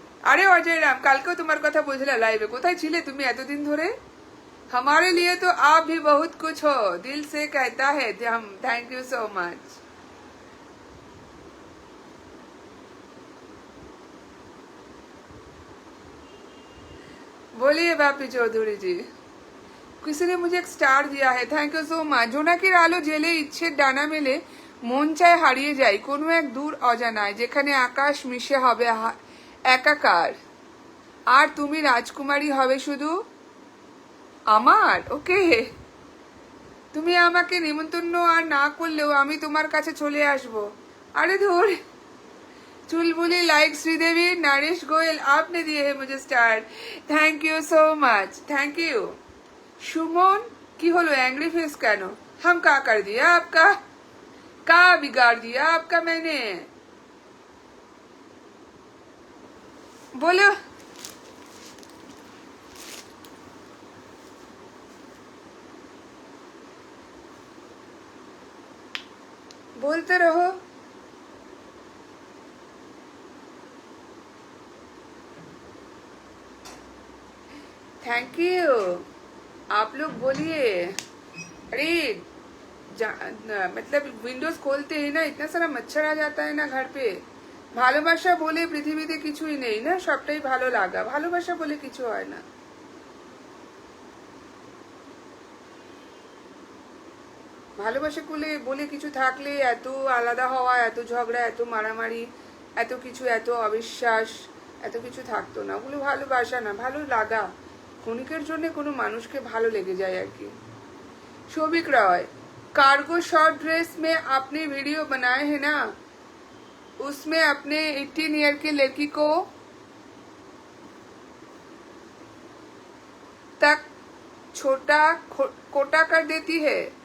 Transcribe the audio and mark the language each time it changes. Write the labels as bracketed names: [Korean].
[Bangla] আরে অজয় রাম, কালকেও তোমার কথা বুঝলা লাইভে। কোথায় ছিলে তুমি এতদিন ধরে? [Hindi] हमारे लिए तो आप भी बहुत कुछ हो, दिल से कहता है हम। [English] Thank you so much. [Hindi] बोलिए बापी चौधरी जी। किसी ने मुझे एक स्टार दिया है, [English] Thank you so much. [Bangla] জোনাকির আলো জেলে ইচ্ছের ডানা মেলে মন চায় হারিয়ে যায় কোনো এক দূর অজানায়, যেখানে আকাশ মিশে হবে একাকার, আর তুমি রাজকুমারী হবে শুধু আমার। ওকে, তুমি আমাকে নিমন্ত্রণ আর না করলেও আমি তোমার কাছে চলে আসব। [Hindi] अरे धूर, चुलबुली लाइक श्रीदेवी। नरेश गोयल, आपने दिए है मुझे star, [English] Thank you so much, thank you. [Hindi] सुमन, [Bangla] की হলো [Hindi] एंग्री फेस [Bangla] কেন? [Hindi] हम क्या कर दिया आपका? क्या बिगाड़ दिया आपका मैंने? बोलो। बोलते रहो। Thank you. आप लोग बोलिए। अरे मतलब विंडोज खोलते ही ना इतना सारा मच्छर आ जाता है ना घर पे। [Bangla] ভালোবাসা বলে পৃথিবীতে কিছুই নেই না, সবটাই ভালো লাগা। ভালোবাসা বলে কিছু হয় না। ভালোবাসা বলে কিছু থাকলে এত আলাদা হওয়া, এত ঝগড়া, এত মারামারি, এত কিছু, এত অবিশ্বাস, এত কিছু থাকতো না। ওগুলো ভালোবাসা না, ভালো লাগা। ক্ষণিকের জন্য কোনো মানুষকে ভালো লেগে যায় আর কি। [Hindi] Shobhik Roy, cargo short dress में आपने वीडियो बनाए हैं ना, उसमें अपने 18 ईयर की लड़की को तक छोटा कोटा कर देती है।